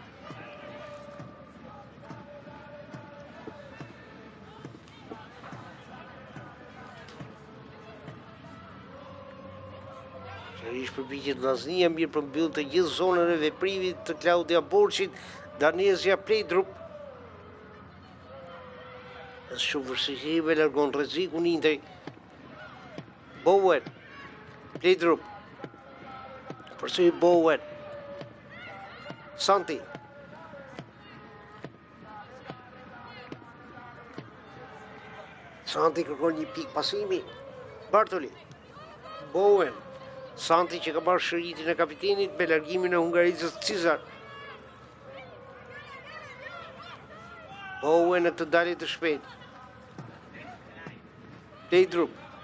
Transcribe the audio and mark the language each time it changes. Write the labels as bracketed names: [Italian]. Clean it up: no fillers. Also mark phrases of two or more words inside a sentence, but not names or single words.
[Albanian] Ishtë përpikjet Vllaznia, mirë përmbyll të gjithë zonën e veprimit të Klaudia Borçit, Danezja Plejdrup. Shumë vështirësi largon rrezikun Interi. Bowen, Plejdrup. Përsëri Bowen. Santi. Santi kërkon një pikë pasimi. Bartoli. Bowen. Santi që ka marrë shëritin e kapitenit me largimin e hungarizës Cizar. Bowen në këtë dalje të shpejt. Plejdrup.